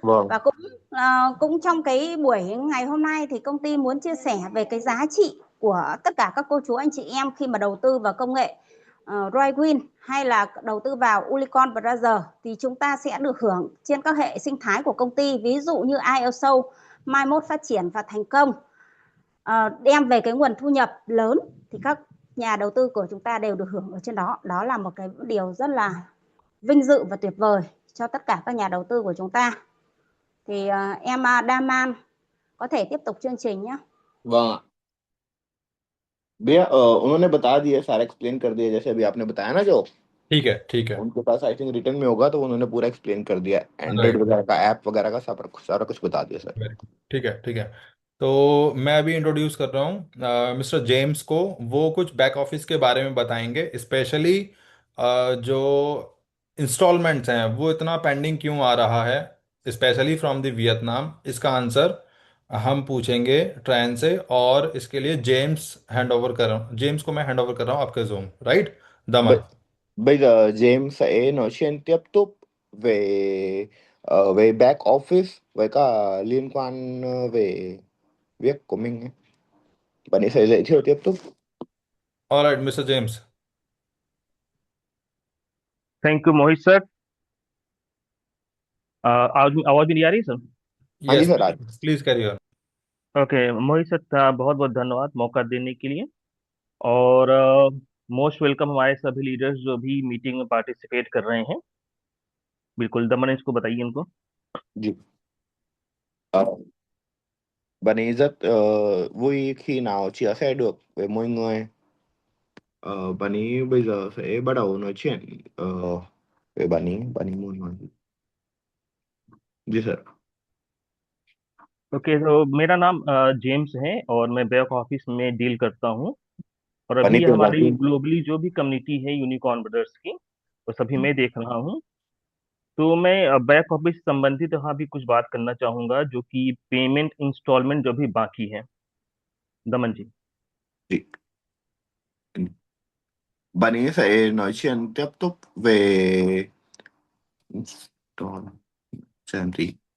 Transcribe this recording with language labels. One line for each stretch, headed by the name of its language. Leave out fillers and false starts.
Vietnamese: Và cũng trong cái buổi ngày hôm nay thì công ty muốn chia sẻ về cái giá trị của tất cả các cô chú anh chị em khi mà đầu tư vào công nghệ Roywin hay là đầu tư vào Unicon Brothers thì chúng ta sẽ được hưởng trên các hệ sinh thái của công ty, ví dụ như ISO mai mốt phát triển và thành công, đem về cái nguồn thu nhập lớn thì các nhà đầu tư của chúng ta đều được hưởng ở trên đó. Đó là một cái điều rất là vinh dự và tuyệt vời cho tất cả các nhà đầu tư của chúng ta. Thì em Daman có thể tiếp tục chương trình nhé. vâng ạ.
Hindi: भैया उन्होंने बता दिया, सारा explain कर दिया जैसे अभी आपने बताया ना, जो ठीक है उनके पास आई थिंक रिटर्न में होगा तो उन्होंने पूरा एक्सप्लेन कर दिया, एंड्रॉइड राइट। वगैरह का, ऐप वगैरह का सारा कुछ बता दिया सर। वेरी गुड, ठीक है। तो मैं अभी इंट्रोड्यूस कर रहा हूँ मिस्टर जेम्स को। वो कुछ बैक ऑफिस के बारे में बताएंगे, स्पेशली जो इंस्टॉलमेंट्स हैं वो इतना पेंडिंग क्यों आ रहा है,
English: Specially from the Vietnam.
Hindi: इसका आंसर हम पूछेंगे ट्रायन से, और इसके लिए जेम्स को मैं हैंड ओवर कर रहा हूँ आपके zoom, right Daman.
Vietnamese: Bây giờ James sẽ nói chuyện tiếp tục về về back office với cả liên quan về việc của mình ấy. Bạn ấy sẽ giới thiệu tiếp tục.
Hindi: Alright mister James. Thank you Mohit sir. आवाज नहीं आ रही sir? हाँ जी yes, sir, आज please carry on. Okay Mohit sir, बहुत बहुत धन्यवाद मौका देने के लिए। और मोस्ट वेलकम हमारे सभी लीडर्स जो भी मीटिंग में पार्टिसिपेट कर रहे हैं। बिल्कुल दमन, इसको बताइए उनको। जी।
Vietnamese: Bạn ấy rất vui khi nào chia sẻ được với mọi người. Bạn ấy bây giờ sẽ bắt đầu nói chuyện về bạn ấy muốn nói gì.
Hindi: जी सर। ओके, तो मेरा नाम जेम्स है और मैं बैक ऑफिस में deal करता हूँ। और
Vietnamese: bạn ấy
Hindi: अभी
Vietnamese: kêu là
Hindi: हमारी ग्लोबली जो भी कम्युनिटी है यूनिकॉर्न ब्रदर्स की, वो सभी मैं देख रहा हूँ। तो मैं बैक ऑफिस संबंधित यहाँ भी कुछ बात करना चाहूंगा, जो कि पेमेंट इंस्टॉलमेंट जो भी बाकी है। दमन जी। जी।
Vietnamese: Bạn ấy sẽ nói chuyện tiếp tục về xem gì.